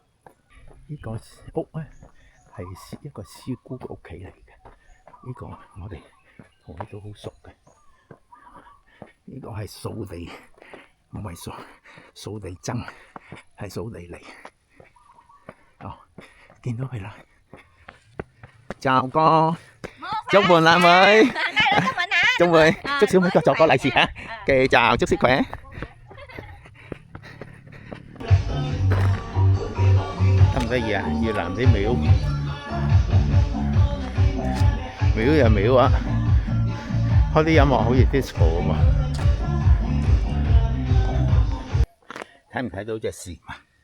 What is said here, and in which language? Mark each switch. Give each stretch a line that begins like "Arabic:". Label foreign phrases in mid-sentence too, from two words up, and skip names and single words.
Cantonese: 呢個屋咧係一個師姑嘅屋企嚟嘅。呢個我哋同佢都好熟嘅。呢個係掃地，唔係掃地僧，係掃地嚟。哦，見到佢啦，
Vietnamese: chào con，chúc mừng năm mới，chúc mừng，chúc 小妹 cho con 利是嚇 ，OK，chào，chúc sức khỏe。
Cantonese: 得唔得意啊？越南啲廟又廟啊，開啲音樂好似 disco 咁啊！睇唔睇到隻蟬啊？